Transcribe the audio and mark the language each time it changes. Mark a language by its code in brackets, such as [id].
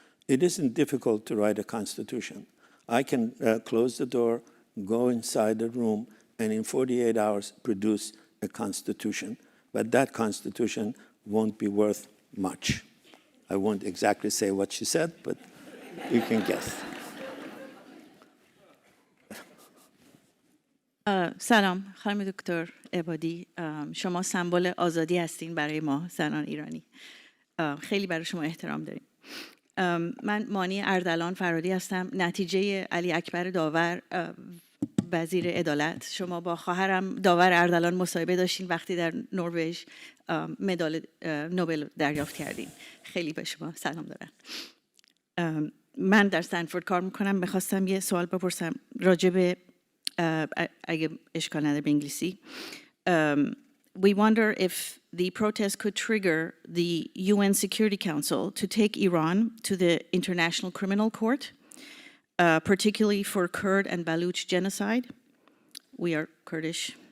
[en] It isn't difficult to write a constitution. I can close the door, go inside the room, and in 48 hours produce a constitution. But that constitution won't be worth much. I won't exactly say what she said, but you can guess. [fa] سلام خانم دکتر عبادی، شما سمبل آزادی هستین برای ما زنان ایرانی. خیلی برای شما احترام داریم. من مانی اردلان فرادی هستم، نتیجه علی اکبر داور وزیر عدالت. شما با خواهرم داور اردلان مصاحبه داشتین وقتی در نروژ مدال نوبل دریافت کردین. خیلی به شما سلام دارم. من در استنفورد کار میکنم. میخواستم یه سوال بپرسم راجع به اگه اشکال نداره به انگلیسی. [en] We wonder if the protest could trigger the UN Security Council to take Iran to the International Criminal Court, particularly for Kurd and Baluch genocide. We are Kurdish.